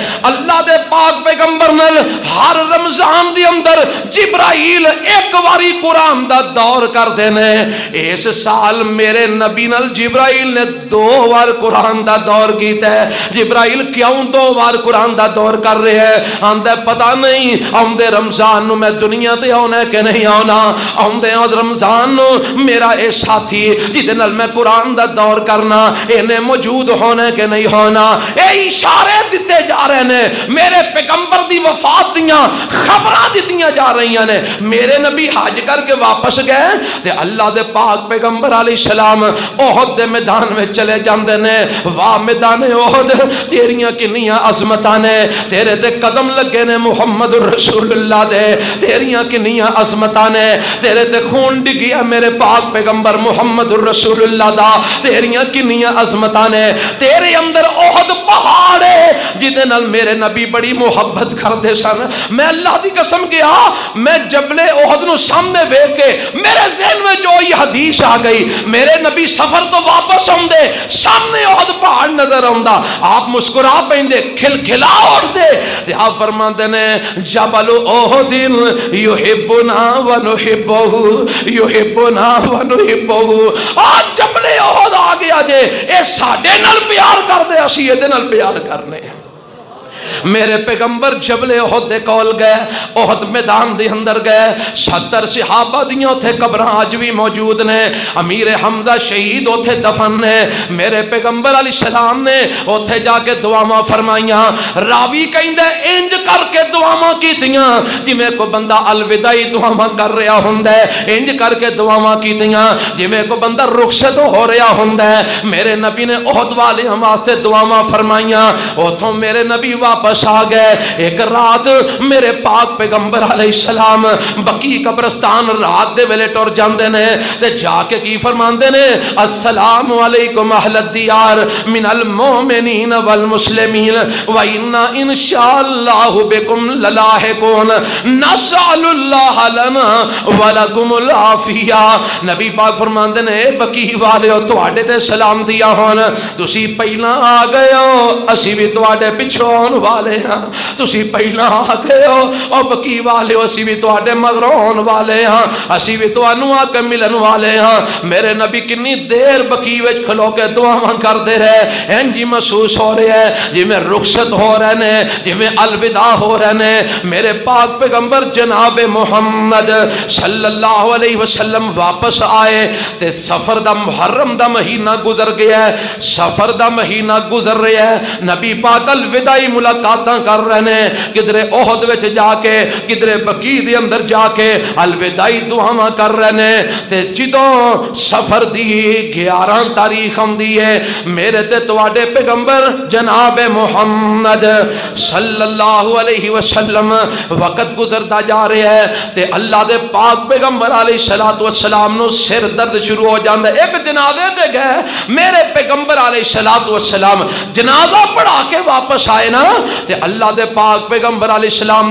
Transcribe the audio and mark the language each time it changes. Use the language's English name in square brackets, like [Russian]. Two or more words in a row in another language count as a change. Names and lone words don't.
[Punjabi] اللہ دے پاک پیغمبر نے ہر رمضان دے اندر جبرائیل ایک واری قرآن دا دور کر دینے، اس سال میرے نبی نال جبرائیل نے 2 بار قرآن دا دور کیتا ہے۔ جبرائیل کیوں 2 بار قرآن دا دور کر رہے ہیں؟ آندے پتہ نہیں آندے رمضان نو میں دنیا تے آنا کہ نہیں آنا، آندے رمضان نو میرا اے ساتھی جہدے نال میں قرآن دا دور کرنا انہیں موجود ہونا کہ نہیں ہونا۔ اے اشارے دیتے جا رہے ہیں، میرے پیغمبر دی وفات دیاں خبراں دتیاں جا رہی ہیں۔ میرے نبی حج کر کے واپس گئے تے اللہ دے پاک پیغمبر [Arabic] علیہ السلام [Punjabi] احد دے میدان میں چلے جاندے نے۔ واہ میدان احد تیریاں کنیاں عظمتاں نے، تیرے تے قدم لگے نے محمد رسول اللہ دے، تیریاں کنیاں عظمتاں نے، تیرے تے خون ڈگیا میرے پاک پیغمبر محمد رسول اللہ دا، تیریاں کنیاں عظمتاں نے، تیرے اندر احد پہاڑ ہے جدے نال میرے نبی بڑی محبت کردے سن۔ میں اللہ دی قسم کیا میں جبل احد نو سامنے ویکھ کے میرے ذہن میں جو یہ حدیث آ گئی، میرے نبی سفر تو واپس آندے سامنے احد پہاڑ نظر آندا، آپ مسکرا پیندے کھلکھلا اٹھدے تے آپ فرماندے نے جبل احد [Arabic] یحبنا ونحبہ یحبنا ونحبہ۔ [Punjabi] آج جبل احد آ گیا جے اے ساڈے نال پیار کردے، اسی اے دے نال پیار کرنے۔ میرے پیغمبر جبل احد دے کول گئے، احد میدان دے اندر گئے، 70 صحابہ دیاں اوتھے قبراں اج بھی موجود نے، امیر حمزہ شہید اوتھے دفن نے۔ میرے پیغمبر [Arabic] علیہ السلام [Punjabi] نے اوتھے جا کے دعاواں فرمائیاں، راوی کہندا انج کر کے دعاواں کیتیاں جویں کوئی بندہ الوداعی دعاواں کر رہا ہوندا ہے، انج کر کے دعاواں کیتیاں جویں کوئی بندہ رخصت ہو رہا ہوندا ہے۔ میرے نبی نے احد والیاں واسطے دعاواں فرمائیاں، اوتھوں میرے نبی واپس آ گئے۔ ایک رات میرے پاک پیغمبر [Arabic] علیہ السلام [Punjabi] بقی قبرستان رات دے ویلے ٹر جاندے نے تے جا کے کی فرماندے نے [Arabic] السلام علیکم اہل الدیار من المؤمنین والمسلمین وإنا انشاءاللہ بكم للاحقون نسأل اللہ لنا ولکم العافیہ۔ [Punjabi] نبی پاک فرماندے نے بقی والےو تواڈے تے سلام دیا ہون، تسی پہلا آ گئے ہو، اسی بھی تواڈے پچھوں والے ہاں، تسی پہلا آ گئے ہو، اور بقی والے ہو اسی بھی تواڈے مگروں آن والے ہاں، اسی بھی تانوں آ کے ملن والے ہاں۔ میرے نبی کنی دیر بقی وچ کھلو کے دعاواں کردے رہے، انجی محسوس ہو رہے ہیں جویں رخصت ہو رہے نے، جویں الوداع ہو رہے نے۔ میرے پاک پیغمبر جناب محمد [Arabic] صلی اللہ علیہ وسلم [Punjabi] واپس آئے تے سفر دا محرم دا مہینہ گزر گیا ہے، سفر دا مہینہ گزر رہا ہے، نبی پاک الوداعی ملاقاتاں کر رہے ہیں، کدھرے احد وچ جا کے کدھرے بقی دے اندر جا کے الوداعی دعاواں کر رہے ہیں۔ تے جدوں سفر دی 11 تاریخ آندی ہے، میرے تے تواڈے پیغمبر جناب محمد [Arabic] صلی اللہ علیہ وسلم [Punjabi] وقت گزرتا جا رہا ہے تے اللہ دے پاک پیغمبر [Arabic] علیہ الصلوۃ والسلام [Punjabi] نو سر درد شروع ہو جاندا ہے۔ ایک جنازے تے گئے، میرے پیغمبر [Arabic] علیہ الصلوۃ والسلام [Punjabi] جنازہ پڑھا کے واپس آئے نا، تے اللہ دے پاک پیغمبر [Arabic] علیہ السلام